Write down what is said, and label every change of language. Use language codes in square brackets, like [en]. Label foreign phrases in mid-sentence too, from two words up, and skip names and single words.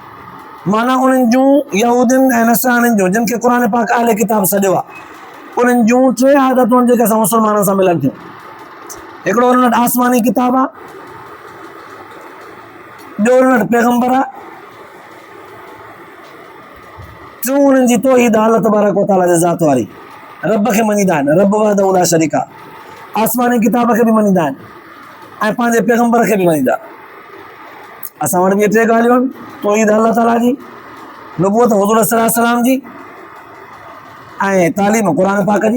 [sd] माना उन्हनि जूं यहूदियुनि ऐं नसराणियुनि जूं, जिन खे क़ुर पाक अहले किताब सॾियो आहे, उन्हनि जूं 3 आदतूं जेके असां मुस्लमाननि सां मिलनि थियूं। हिकिड़ो उन्हनि वटि आसमानी किताब आहे, ॿियो उन्हनि वटि पैगम्बर आहे, टियों उन्हनि जी तौहीद [ar] الله تبارك وتعالى [sd] जे ज़ात वारी, रब खे मञीदा आहिनि, रब [ar] وحده لا شريك [sd] आहे। आसमानी किताब खे बि मञीदा आहिनि ऐं पंहिंजे पैगम्बर खे बि मञीदा। असां वटि बि 3 ॻाल्हियूं आहिनि, तौहीद अल्लाह ताला जी, नबूवत हुज़ूर [ar] صلى الله عليه وسلم [sd] जी ऐं तालीम क़ुर पाक जी।